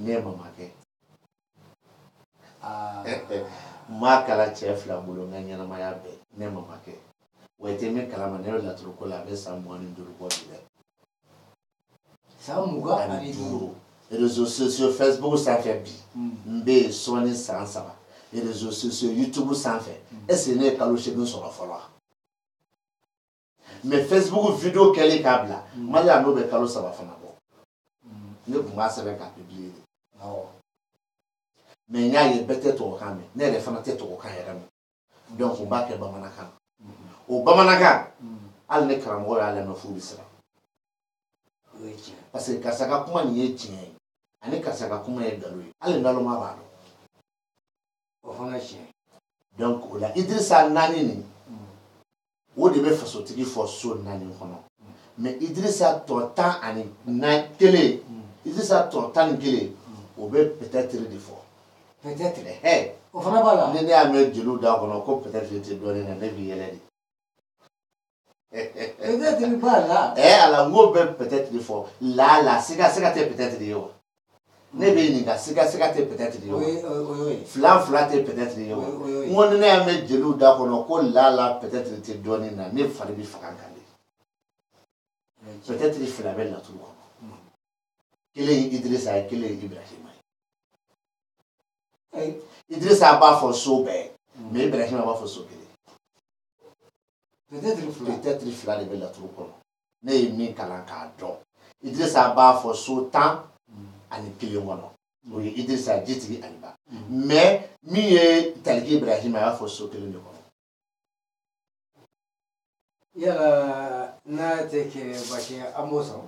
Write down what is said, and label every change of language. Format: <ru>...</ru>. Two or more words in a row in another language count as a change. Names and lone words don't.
<bm>ne ye mamakɛ n m'a kala cɛ 2 bolo n ka ɲɛnamaya bɛɛ ne ye mamakɛ wa i tɛ min kalama ne bɛ laturu ko la a bɛ san 25 bɔ bi dɛ san 25</bm> <fr>réseaux sociaux</fr> <bm>Facebook sanfɛ bi n bɛ yen sɔɔni san 3</bm> <fr>réseaux sociaux</fr> <bm>YouTube sanfɛ</bm> <fr>est-ce que</fr> <bm>ne ye kalo 8 sɔrɔ fɔlɔ mais Facebook vidéo kɛlen k'a bila Mali n'o bɛ kalo 3 fana bɔ ne tun b'a sɛbɛn k'a publier de mais n y'a ye bɛɛ tɛ tubabukan mɛn ne yɛrɛ fana tɛ tubabukan yɛrɛ mɛn donc n b'a kɛ bamanankan o bamanankan hali ne karamɔgɔ y'a lamɛn f'u bɛ siran parce que karisa ka kuma nin ye tiɲɛ ye ani karisa ka kuma ye nkalon ye hali naloma b'a dɔn o fana tiɲɛ donc o la Idirisa 4 nin o de bɛ fasotigi fɔ so 4 kɔnɔ mais Idirisa tɔ 11 Idirisa tɔ 11 o bɛ peut-être de fɔ peut-être o fana b'a la ni ne y'a mɛn jeliw da kɔnɔ ko peut-être tɛ dɔɔnin na ne b'i yɛlɛ de peut-être b'a la ala n ko bɛ peut-être de fɔ la siga tɛ peut-être de ye wa ne bɛ ɲininka siga tɛ peut-être de ye wa fila tɛ peut-être de ye wa n ko ni ne y'a mɛn jeliw da kɔnɔ ko la peut-être tɛ dɔɔnin na ne fari bɛ faga kan de peut-être fila bɛ laturu kɔnɔ kelen ye Idirisa ye kelen ye Ibrahima ye Idirisa b'a fɔ so bɛɛ mais Ibrahima b'a fɔ so kelen peut-être fila de bɛ laturu kɔnɔ ne ye min kalan k'a dɔn Idirisa b'a fɔ so 11 kɔnɔ o ye Idirisa jitigi ani ba mais min ye Taliki Ibrahima a y'a fɔ so 1 de kɔnɔ yala n'a tɛ kɛ basi ye an b'o sɔrɔ</bm>